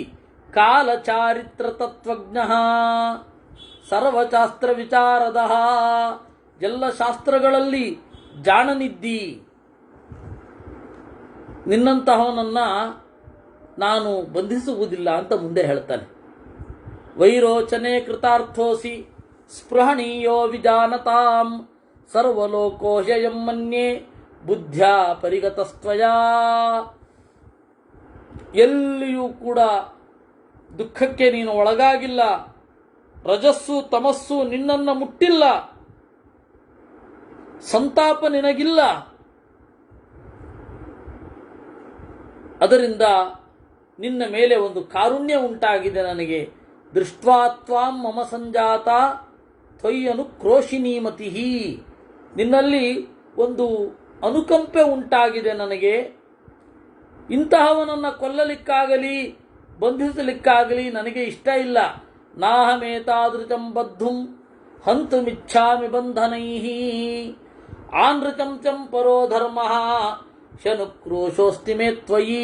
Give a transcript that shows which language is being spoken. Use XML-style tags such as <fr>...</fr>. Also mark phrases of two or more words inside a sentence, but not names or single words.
<kn>ಕಾಲ ಚಾರಿತ್ರ ತತ್ವಜ್ಞ ಸರ್ವಶಾಸ್ತ್ರ ವಿಚಾರದ, ಎಲ್ಲ ಶಾಸ್ತ್ರಗಳಲ್ಲಿ ಜಾಣನಿದ್ದಿ. ನಿನ್ನಂತಹವನನ್ನ ನಾನು ಬಂಧಿಸುವುದಿಲ್ಲ ಅಂತ ಮುಂದೆ ಹೇಳ್ತಾನೆ.</kn> <sa>ವೈರೋಚನೆ ಕೃತಾರ್ಥೋಸಿ ಸ್ಪೃಹಣೀಯೋ ವಿಜಾನತಾಂ ಸರ್ವಲೋಕೋ ಹ್ಯಯಂ ಮನ್ಯೇ ಬುದ್ಧ್ಯಾ ಪರಿಗತಸ್ತ್ವಯಾ.</sa> <kn>ಎಲ್ಲಿಯೂ ಕೂಡ ದುಃಖಕ್ಕೆ ನೀನು ಒಳಗಾಗಿಲ್ಲ, ರಜಸ್ಸು ತಮಸ್ಸು ನಿನ್ನನ್ನು ಮುಟ್ಟಿಲ್ಲ, ಸಂತಾಪ ನಿನಗಿಲ್ಲ. ಅದರಿಂದ ನಿನ್ನ ಮೇಲೆ ಒಂದು ಕಾರುಣ್ಯ ಉಂಟಾಗಿದೆ ನನಗೆ.</kn> <sa>ದೃಷ್ಟ್ವಾ ತ್ವಾಂ ಮಮ ಸಂಜಾತ ತ್ವಯ್ಯನು ಕ್ರೋಶಿನೀಮತಿ.</sa> <kn>ನಿನ್ನಲ್ಲಿ ಒಂದು ಅನುಕಂಪೆ ಉಂಟಾಗಿದೆ ನನಗೆ. ಇಂತಹವನನ್ನು ಕೊಲ್ಲಲಿಕ್ಕಾಗಲಿ ಬಂಧಿಸಲಿಕ್ಕಾಗಲಿ ನನಗೆ ಇಷ್ಟ ಇಲ್ಲ.</kn> <sa>ನಾಹಮೇತಾದೃಚಂ ಬದ್ಧುಂ ಹಂತುಮಿಚ್ಛಾಮಿ ಬಂಧನೈಃ ಆನೃಚಂ ಚಂ ಪರೋ ಧರ್ಮಃ ಶನುಕ್ರೋಶೋಸ್ತಿ ಮೇ ತ್ವಯಿ.</sa>